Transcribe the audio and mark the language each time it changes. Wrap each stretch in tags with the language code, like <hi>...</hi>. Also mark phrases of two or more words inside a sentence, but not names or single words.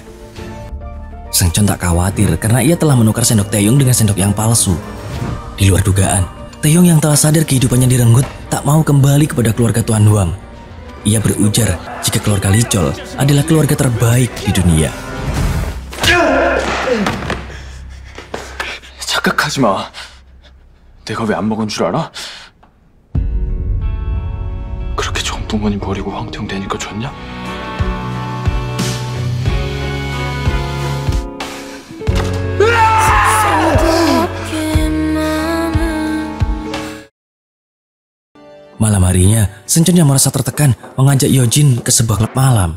<id>Seungcheon tak khawatir karena ia telah menukar sendok Taeyong dengan sendok yang palsu. Di luar dugaan, Taeyong yang telah sadar kehidupannya direnggut tak mau kembali kepada keluarga Tuan Huang. Ia berujar jika keluarga Lijol adalah keluarga terbaik di dunia.</id> <ko>착각하지 마. 내가 왜 안 먹은 줄 알아? 그렇게 좋은 부모님 버리고 황태웅 되니까 좋냐?</ko> <id>Malam harinya, Seungcheon yang merasa tertekan mengajak Yojin ke sebuah klub malam.</id>